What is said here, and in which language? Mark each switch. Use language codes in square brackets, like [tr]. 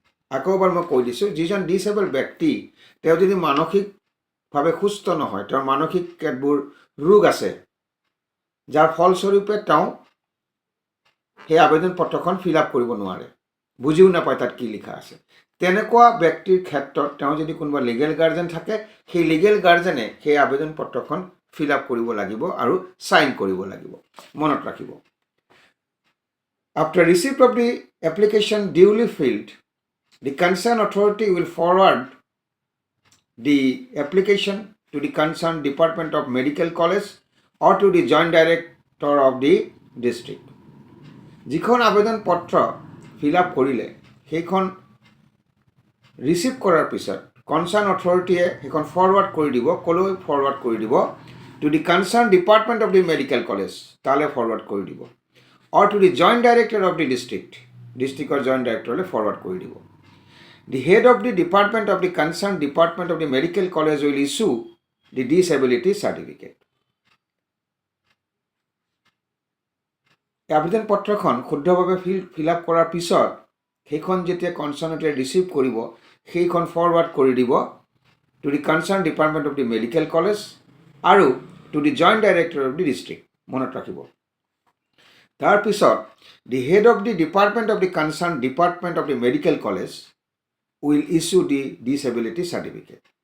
[as] আকৌ এবাৰ মই কৈ দিছোঁ, যিজন ডিসেবল ব্যক্তি তেওঁ যদি মানসিকভাৱে সুস্থ নহয়, তেওঁৰ মানসিক কেতবোৰ ৰোগ আছে যাৰ ফলস্বৰূপে তেওঁ সেই আবেদন পত্ৰখন ফিল আপ কৰিব নোৱাৰে, বুজিও নাপায় তাত কি লিখা আছে, তেনেকুৱা ব্যক্তিৰ ক্ষেত্ৰত তেওঁ যদি কোনোবা লিগেল গাৰ্জেন থাকে, সেই লিগেল গাৰ্জেনে সেই আবেদন পত্ৰখন ফিল আপ কৰিব লাগিব আৰু সাইন কৰিব লাগিব। মনত ৰাখিব, [en] after receipt of the application duly filled, the concerned authority will forward the application to the concerned Department of Medical College or to the Joint Director of the district. [as] যিখন আবেদন পত্ৰ ফিল আপ কৰিলে সেইখন receive কৰাৰ পিছত concerned অথৰিটিয়ে সেইখন forward কৰি দিব, ক'লৈ ফৰৱাৰ্ড কৰি দিব, [en] to the concern department of the medical college, [as] তালৈ ফৰৱাৰ্ড কৰি দিব, [en] or to the joint director of the district or joint director forward [as] কৰি দিব। [en] The head of the department of the concerned department of the medical college will issue the disability certificate. [as] আবেদন পত্ৰখন শুদ্ধভাৱে fill up কৰাৰ পিছত সেইখন যেতিয়া কনচাৰ্ণতে receive কৰিব সেইখন ফৰৱাৰ্ড কৰি দিব [en] to the concern department of the medical college [as] আৰু [en] To the joint director of the district. [as] মনত ৰাখিব, তাৰপিছত [en] The head of the department of the concern department of the medical college will issue the disability certificate.